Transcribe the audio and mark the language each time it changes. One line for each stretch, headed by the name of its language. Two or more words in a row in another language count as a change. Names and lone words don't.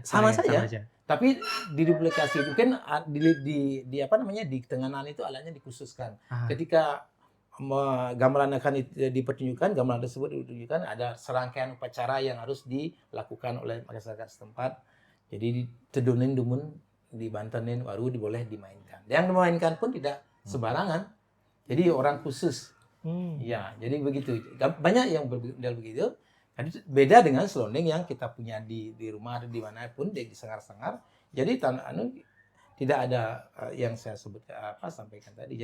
Indonesian: Sama saja. Tapi diduplikasi itu kan di Tenganan itu alatnya dikhususkan. Ketika gamelan akan dipertunjukkan, gamelan tersebut ditunjukkan, ada serangkaian upacara yang harus dilakukan oleh masyarakat setempat.
Balinese: Jadi ditedunin dumun, dibantenin,
Indonesian: baru boleh dimainkan. Yang dimainkan pun tidak sembarangan. Jadi orang khusus. Ya, jadi begitu. Banyak yang begitu. Beda dengan selonding yang kita punya di rumah atau dimanapun di sangar-sangar. Jadi tidak ada yang saya sampaikan tadi.